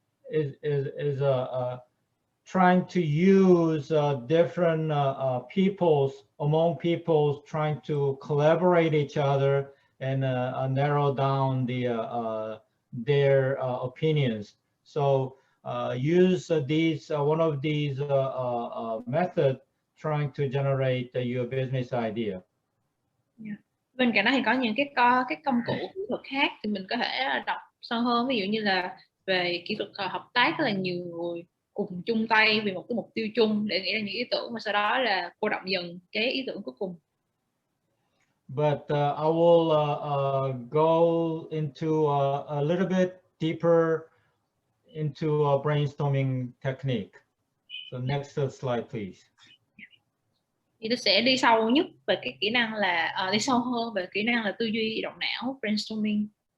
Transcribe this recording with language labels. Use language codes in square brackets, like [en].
[en] is trying to use different among peoples trying to collaborate each other and narrow down their opinions. So use one of these methods trying to generate your business idea. [vi] Bên cạnh đó thì có những cái công cụ kỹ thuật khác thì mình có thể đọc sâu hơn, ví dụ như là về kỹ thuật hợp tác, tức là nhiều người cùng chung tay vì một cái mục tiêu chung để nghĩ ra những ý tưởng và sau đó là cô đọng dần cái ý tưởng cuối cùng. [en] But I will go into a little bit deeper into a brainstorming technique. So next slide, please. [vi] Thì tôi sẽ đi sâu nhất về cái kỹ năng là đi sâu hơn về kỹ năng là tư duy động não, brainstorming.